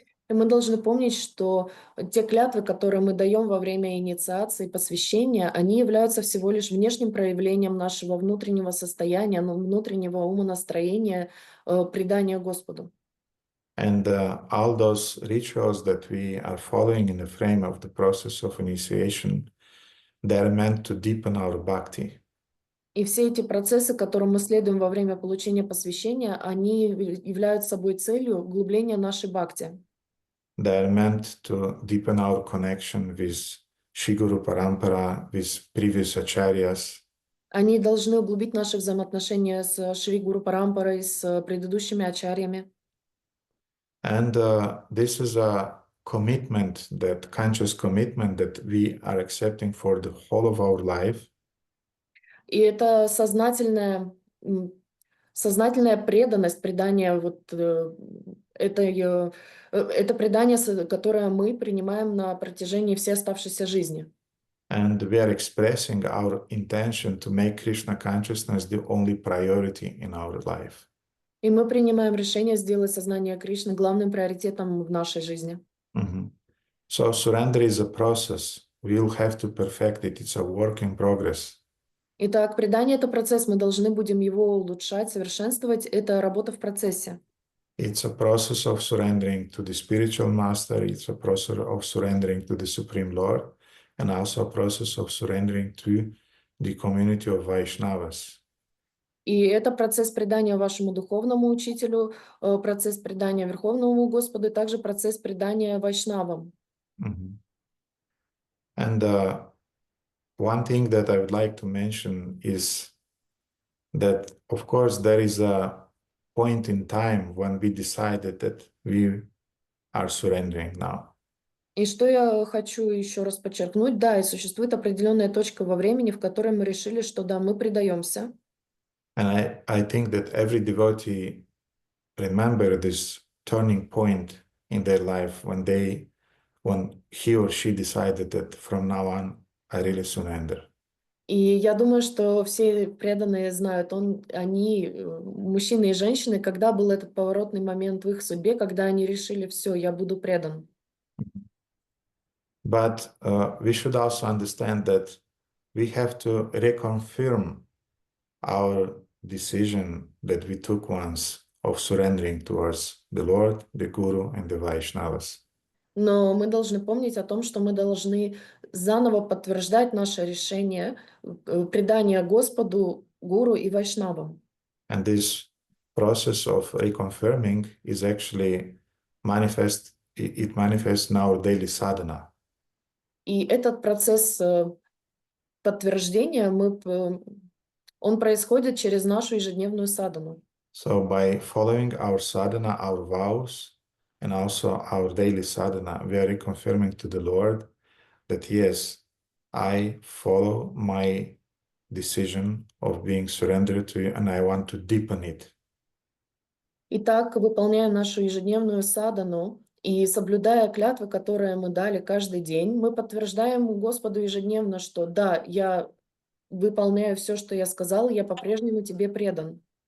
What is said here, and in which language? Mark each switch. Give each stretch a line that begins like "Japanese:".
Russian: И мы должны помнить, что те клятвы, которые мы даем во время инициации, посвящения, они являются всего лишь внешним проявлением нашего внутреннего состояния, внутреннего умонастроения, предания Господу.
English: And all those rituals that we are following in the frame of the process of initiation, they are meant to deepen our bhakti.
Russian: И все эти процессы, которым мы следуем во время получения посвящения, они являются собой целью углубления нашей бхакти.
English: They are meant to deepen our connection with Shri Guru Parampara, with previous acharyas.
Russian: Они должны углубить наши взаимоотношения с Шри Гуру Парампарой, с предыдущими ачарьями.
English: And this is a commitment, conscious commitment that we are accepting for the whole of our life.
Russian: И это сознательная преданность, предание это предание, которое мы принимаем на протяжении всей оставшейся жизни.
English: And we are expressing our intention to make Krishna consciousness the only priority in our life.
Russian: И мы принимаем решение сделать сознание Кришны главным приоритетом в нашей жизни.
English: So surrender is a process. We'll have to perfect it. It's a work in progress.
Russian: Итак, предание — это процесс, мы должны будем его улучшать, совершенствовать. Это работа в процессе.
English: It's a process of surrendering to the spiritual master. It's a process of surrendering to the Supreme Lord, and also a process of surrendering to the community of Vaishnavas.
Russian: И это процесс предания вашему духовному учителю, процесс предания Верховному Господу, и также процесс предания вайшнавам.
English: And one thing that I would like to mention is that, of course, there is a point in time when we decided that we are surrendering now.
Russian: И что я хочу еще раз подчеркнуть, да, и существует определенная точка во времени, в которой мы решили, что да, мы предаемся.
English: And I think that every devotee remember this turning point in their life when he or she decided that from now on I really surrender.
Russian: И я думаю, что все преданные знают, они, мужчины и женщины, когда был этот поворотный момент в их судьбе, когда они решили, все, я буду предан.
English: But we should also understand that we have to reconfirm our decision that we took once of surrendering towards the Lord, the Guru, and the Vaishnavas.
Russian: Но мы должны помнить о том, что мы должны заново подтверждать наше решение предания Господу, Гуру и Вайшнавам.
English: And this process of reconfirming is actually manifests in our daily sadhana.
Russian: И этот процесс подтверждения, он происходит через нашу ежедневную садхану.
English: So by following our sadhana, our vows, and also our daily sadhana, we are reconfirming to the Lord that yes, I follow my decision of being surrendered to you, and I want to deepen it.
Russian: Итак, выполняя нашу ежедневную садхану и соблюдая клятвы, которые мы дали каждый день, мы подтверждаем Господу ежедневно, что да, я выполняю все, что я сказал, я по-прежнему тебе предан.